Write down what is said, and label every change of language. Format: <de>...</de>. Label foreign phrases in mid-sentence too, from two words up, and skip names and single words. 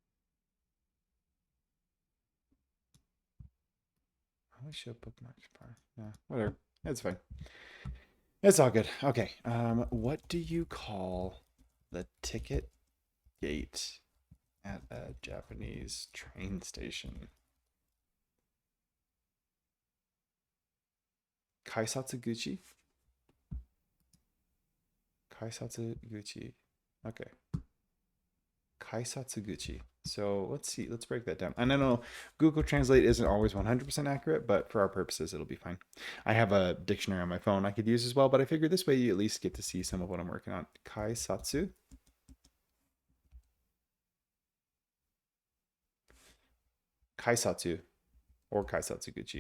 <en>I only show bookmarks bar. Yeah, whatever. It's fine. It's all good. Okay. What do you call the ticket gate at a Japanese train station? Kaisatsuguchi? Kaisatsuguchi. Okay. Kaisatsuguchi. So let's see. Let's break that down. And I know Google Translate isn't always 100% accurate, but for our purposes, it'll be fine. I have a dictionary on my phone I could use as well, but I figure this way you at least get to see some of what I'm working on. Kaisatsu. Kaisatsu or Kaisatsuguchi.</en>